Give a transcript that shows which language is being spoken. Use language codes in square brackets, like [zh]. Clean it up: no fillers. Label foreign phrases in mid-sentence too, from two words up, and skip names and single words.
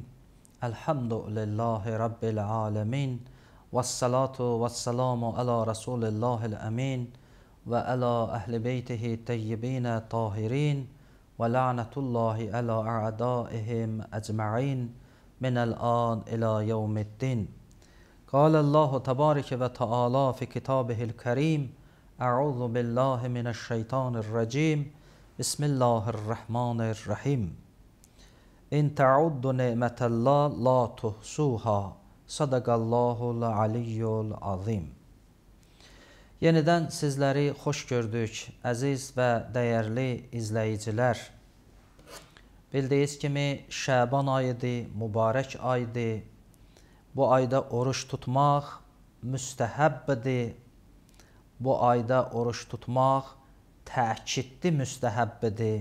[ar] الحمد لله رب العالمين. والصلاة والسلام على رسول الله الأمين. وعلى أهل بيته الطيبين الطاهرين. ولعنة الله على أعدائهم أجمعين. من الآن إلى يوم الدين. قال الله تبارك وتعالى في كتابه الكريم أعوذ بالله من الشيطان الرجيم بسم الله الرحمن الرحيم إن تعدوا نعمة الله لا تحصوها صدق الله العلي العظيم. [az] Yeniden sizleri hoş gördük, əziz və dəyərli izləyicilər. Bildiyiniz kimi Şaban ayıdır, mübarək aydır. Bu ayda oruç tutmaq müstəhəbbidir. Bu ayda oruç tutmaq təkidli müstəhəbbidir.